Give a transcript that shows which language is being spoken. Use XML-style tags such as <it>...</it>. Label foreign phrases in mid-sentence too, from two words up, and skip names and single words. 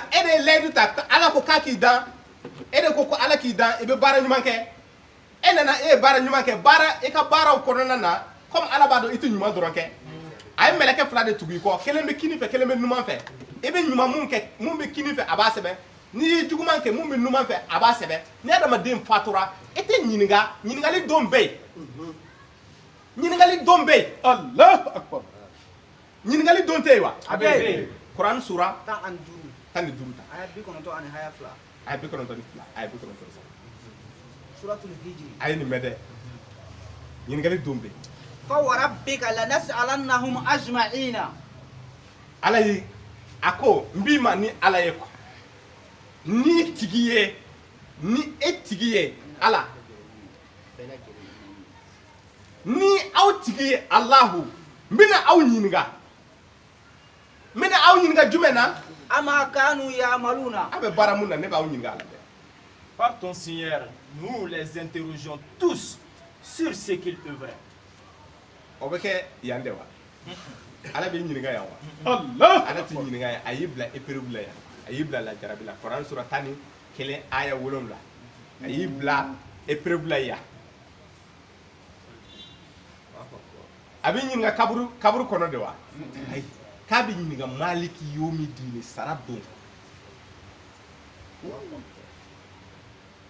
<bm>e de ye layidu ta ala ko k'a k'i dan e de ko ko ala k'i dan i bɛ baara ɲuman kɛ e nana e ye baara ɲuman kɛ baara i ka baaraw kɔnɔna na comme ala b'a dɔn i tɛ ɲuman dɔrɔn kɛ a ye mɛlɛkɛ fila de tugu i kɔ kelen bɛ kini fɛ kelen bɛ numan fɛ i bɛ ɲuman mun kɛ mun bɛ kini fɛ a b'a sɛbɛn n'i ye juguman kɛ mun bɛ numan fɛ a b'a sɛbɛn ni adamaden fatura i tɛ ɲininka ɲininkali don bɛ yen ɲininkali don bɛ yen</bm> <ar>الله أكبر.</ar> <bm>ɲininkali don tɛ yen wa a bɛ yen kuran sura 15 15 ta aya 92 ani haya 2 a ye 92 a ye 93 suratul hijri a ye nin mɛn dɛ ɲininkali don bɛ yen</bm> <ar>فوربك لنسألنهم أجمعين.</ar> <bm>ala ye a ko n b'i ma ni ala ye ni tigi ye ni e tigi ye ala ni aw tigi ye alahu n bɛna aw ɲininka jumɛn na</bm> <ar>أما كانوا يعملون.</ar> <bm>a bɛ baara mun na ne b'aw ɲininka ala dɛ</bm> <fr>Par ton Seigneur, nous les interrogeons tous sur ce qu'ils œuvraient.</fr> <bm>o bɛ kɛ yan de wa ala b'i ɲininka yan wa Allah. ala t'i ɲininka yan a y'i bila épreuve la yan a y'i bila lajarabi la kuran sura 11 aya 7 a y'i bila épreuve la yan a b'i ɲininka kaburu kɔnɔ de wa ayi k'a b'i ɲininka</bm> <ar>مالك يوم الدين</ar> <bm>sara don</bm>